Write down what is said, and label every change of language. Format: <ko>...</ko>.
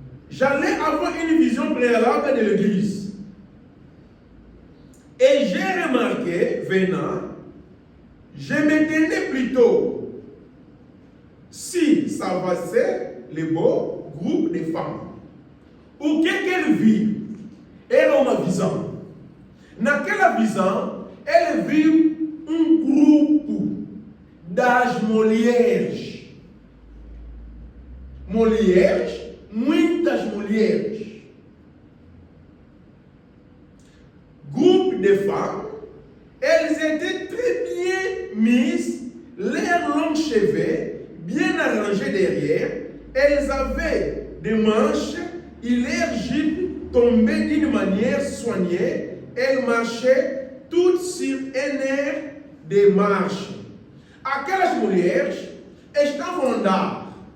<fr>J'allais avoir une vision préalable de l'église. Et j'ai remarqué, venant, je me tenais plutôt si ça passait le beau groupe de femmes.</fr> <pt>O que ele viu? Era uma visão. Naquela visão, ele viu um grupo das mulheres. Mulheres, muitas mulheres.</pt> <fr>Groupe de femmes, elles étaient très bien mises, leurs longs cheveux bien arrangés derrière, elles avaient des manches et leurs jupes tombaient d'une manière soignée, elles marchaient toutes sur un air de marche.</fr> <pt>Aquelas mulheres estavam a andar.</pt>